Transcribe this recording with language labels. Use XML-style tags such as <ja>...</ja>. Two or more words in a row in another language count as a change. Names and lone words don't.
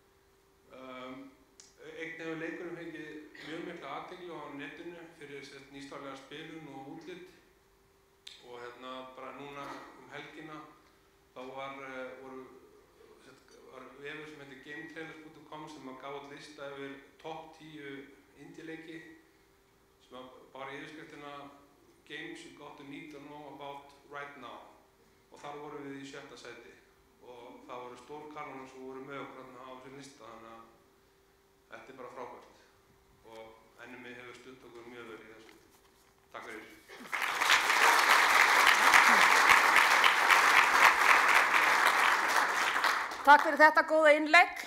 <is>Einnig hefur leikurinn fengið mjög mikla athygli á netinu fyrir nýstárlega spilun og útlit og bara núna helgina þá var vefur sem heitir GameTrailers.com sem gaf út lista yfir topp 10 indie-leiki sem bara yfirskriftina</is> <en>Games you got to need to know about right now</en> <is>og þar vorum við í 7. sæti og það voru stórkanónur sem voru með okkur á þessum lista þannig að þetta er bara frábært og NMI hefur stutt okkur mjög vel í þessu. Takk fyrir. Takk fyrir þetta góða innlegg.</is>